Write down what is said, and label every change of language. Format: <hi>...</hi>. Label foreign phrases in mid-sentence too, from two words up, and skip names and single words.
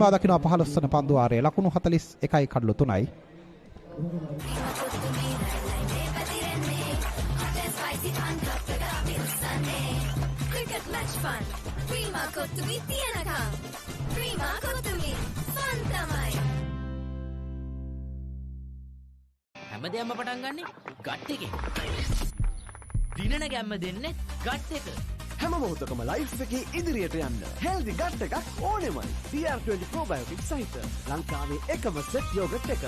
<si>නිමා දකින්න 15 වන පන්දු ආරයේ ලකුණු 41යි කඩලු 3යි.</si> <en>Cricket match fun.</en> <si>Prima කොත්තුමී තියනකම්. Prima kottumi fun tamai. හැමදේම පටන් ගන්නෙ ගට් එකේ. දිනන ගැම්ම දෙන්නේ ගට් එක. හැම මොහොතකම ලයිෆ් එකේ ඉදිරියට යන්න</si> <en>healthy gut</en> <si>එකක් ඕනෙමයි. DR20 probiotic සහිත ලංකාවේ එකම</si> <en>set yoghurt</en> <si>එක.</si>